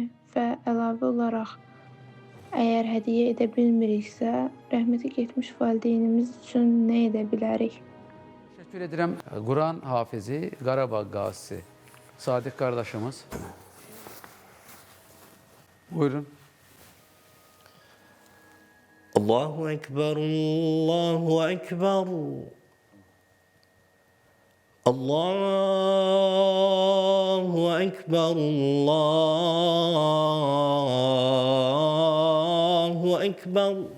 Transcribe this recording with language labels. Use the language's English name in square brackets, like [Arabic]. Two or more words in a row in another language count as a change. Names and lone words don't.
[Azerbaijani] Və əlavə olaraq, əgər hədiyyə edə bilmiriksə, rəhmətə getmiş valideynimiz üçün nə edə bilərik? Təşəkkür edirəm. Quran hafizi, Qarabağ qazisi, Sadiq qardaşımız. Buyurun. [Arabic] الله أكبر، الله أكبر. الله أكبر الله أكبر